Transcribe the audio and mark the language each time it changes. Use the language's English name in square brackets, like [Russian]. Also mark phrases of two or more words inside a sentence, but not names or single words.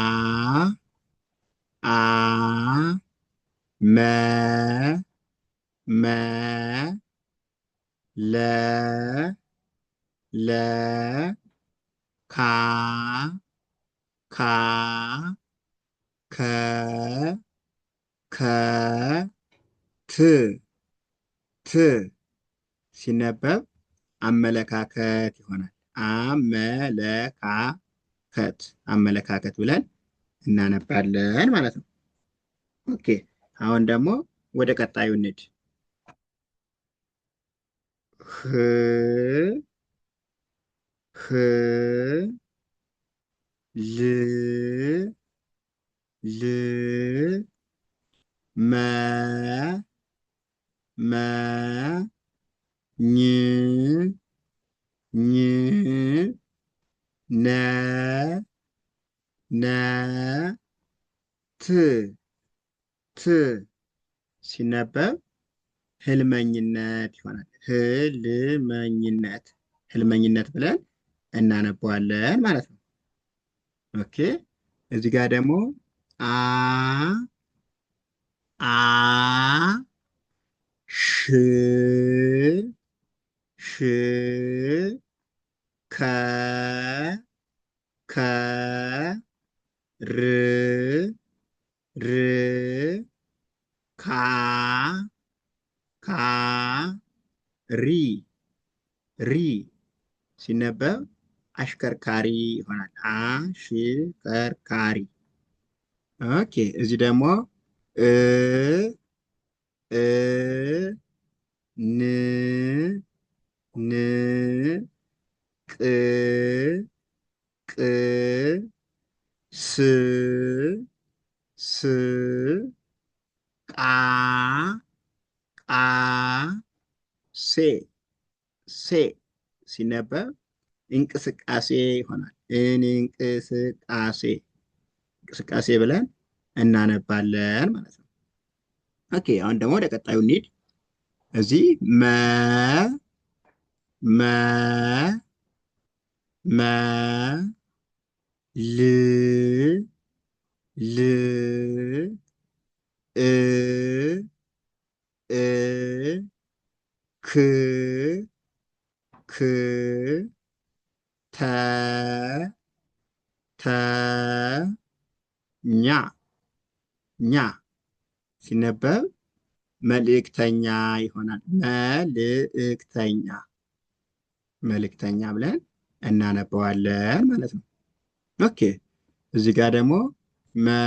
[Amharic] አ መ መ ለ ለ ካ ካ ከ ከ ት ት ሲነበብ አመለካከት ይሆናል። አመለካከት አመለካከት ብለን እናነባለን ማለት ነው። ኦኬ አሁን ደግሞ ወደ ቀጣዩ እንሂድ። ህ ህ ል ል መ መ ኝ ኝ ነ ነ ት ት ሲነበብ ህልመኝነት ይሆናል። ህልመኝነት ህልመኝነት ብለን እናነበዋለን ማለት ነው። ኦኬ እዚህ ጋር ደግሞ አ አ ሽ ሽ ከ ከ ር ር ካ ካ ሪ ሪ ሲነበብ አሽከርካሪ ይሆናል። አሽከርካሪ። ኦኬ እዚህ ደግሞ እ እ ን ን ቅ ቅ ስ ስ ቃ ቃ ሴ ሴ ሲነበብ እንቅስቃሴ ይሆናል። እንቅስቃሴ እንቅስቃሴ ብለን እናነባለን ማለት ነው። ኦኬ አሁን ደግሞ ወደ ቀጣዩ እንሂድ። እዚህ መ መ ል ል እ እ ክ ክ ተ ተ ኛ ኛ ሲነበብ መልእክተኛ ይሆናል። መልእክተኛ መልእክተኛ ብለን እናነበዋለን ማለት ነው። ኦኬ እዚህ ጋር ደግሞ መ